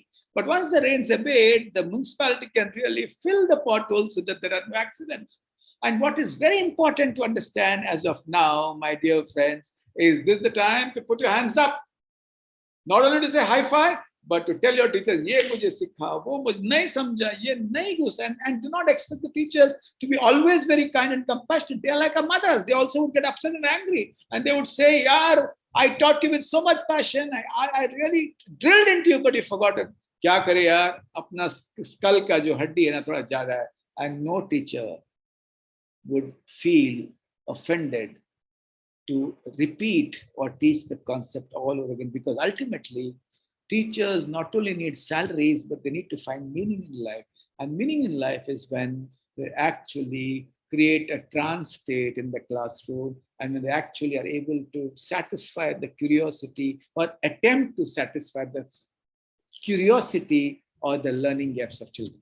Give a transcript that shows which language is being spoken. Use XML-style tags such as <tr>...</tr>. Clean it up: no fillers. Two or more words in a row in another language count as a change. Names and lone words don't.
<en>But once the rains abate, the municipality can really fill the potholes so that there are no accidents. And what is very important to understand as of now, my dear friends, is this the time to put your hands up? Not only to say high five, but to tell your teachers,</en> <hi>ये मुझे सिखा, वो मुझे नहीं समझा, ये नहीं घुस.</hi> <en>And do not expect the teachers to be always very kind and compassionate. They are like our mothers. They also would get upset and angry. And they would say, yaar, I taught you with so much passion. I really drilled into you, but you forgot it.</en> <hi>क्या करे यार, अपना skull का जो हड्डी है ना थोड़ा ज़्यादा है.</hi> <en>And no teacher would feel offended to repeat or teach the concept all over again, because ultimately teachers not only need salaries, but they need to find meaning in life. And meaning in life is when they actually create a trance state in the classroom, and when they actually are able to satisfy the curiosity or attempt to satisfy the curiosity or the learning gaps of children.</en>